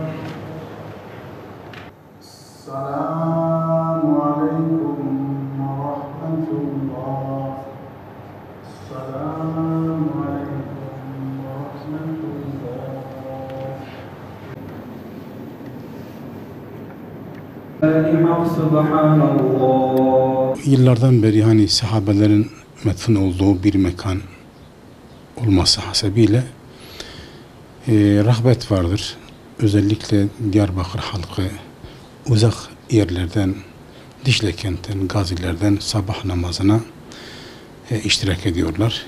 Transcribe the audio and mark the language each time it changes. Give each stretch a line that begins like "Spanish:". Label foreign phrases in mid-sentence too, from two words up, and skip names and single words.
Arabic: السلام عليكم ورحمة الله. السلام عليكم ورحمة الله. سبحان الله.
Turkish: Yıllardan beri hani sahabelerin metfun olduğu bir mekan olması hasebiyle rahbet vardır. Özellikle Diyarbakır halkı uzak yerlerden, Dicle kentten, Gazilerden sabah namazına iştirak ediyorlar.